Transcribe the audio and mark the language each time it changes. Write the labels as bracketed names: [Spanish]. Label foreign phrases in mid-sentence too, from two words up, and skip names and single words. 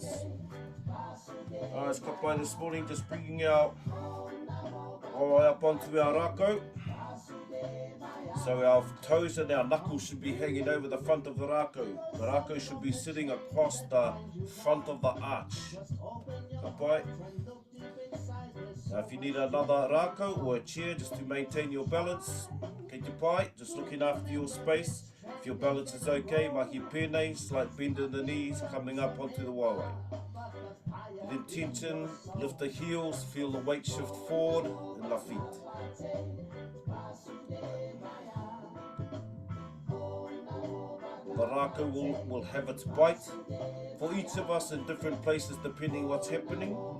[English] Alright, kapai this morning, just bringing our all the way up onto our Rakau. So our toes and our knuckles should be hanging over the front of the Rakau. The Rakau should be sitting across the front of the arch. [Māori] Kapai. [English] Now if you need another Rakau or a chair just to maintain your balance, [Māori] kei te pai, [English] just looking after your space. If your balance is okay, [Māori] mahi pēnei, [English] slight bend in the knees, coming up onto the waiwai. With intention, lift the heels, feel the weight shift forward in the feet. The Rakau will have its bite for each of us in different places depending what's happening.